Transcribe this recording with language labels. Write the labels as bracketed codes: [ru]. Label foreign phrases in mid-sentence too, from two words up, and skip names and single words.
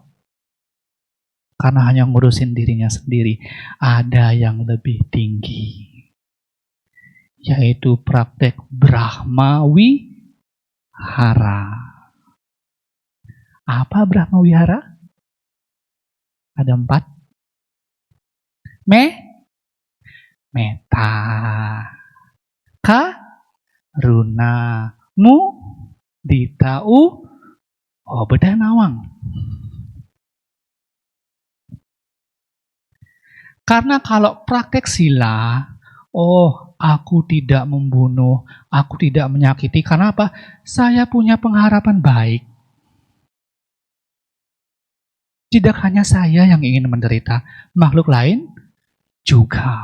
[id] Karena hanya ngurusin dirinya sendiri. Ada yang lebih tinggi. Yaitu praktek Brahmawihara. Apa Brahmawihara? Ada 4. Metta. [pi] Karuna. Mudita. Bedah nawang. [id] Karena kalau praktek sila, aku tidak membunuh, aku tidak menyakiti. Karena apa? Saya punya pengharapan baik. Tidak hanya saya yang ingin menderita, makhluk lain juga.